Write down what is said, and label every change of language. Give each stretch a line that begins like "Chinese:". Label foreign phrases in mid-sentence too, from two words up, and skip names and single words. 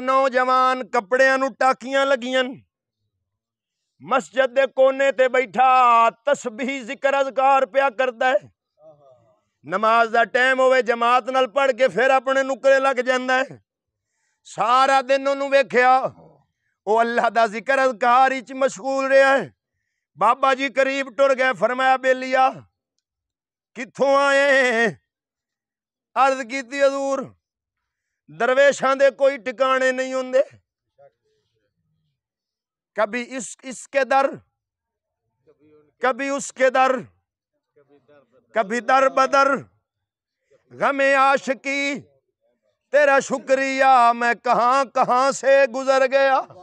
Punjabi: نوجوان کپڑیاں نو ٹاکیاں لگیاں، مسجد دے کونے تے بیٹھا تسبیح ذکر اذکار پیا کردا ہے، نماز دا ٹائم ہوئے جماعت نال پڑھ کے پھر اپنے نکرے لگ جاندا ہے، سارا دن انہوں ویکھیا او اللہ دا ذکر اذکار وچ مشغول رہیا ہے، بابا جی قریب ٹر گئے، فرمایا بیلیا کتھوں آئے؟ عرض کیتی حضور درویشاں دے کوئی ٹکانے نہیں ہوندے،
Urdu: کبھی اس کے در کبھی اس کے در،
Punjabi: کبھی در بدر،
Urdu: غم عاشقی تیرا شکریہ میں کہاں کہاں سے گزر گیا،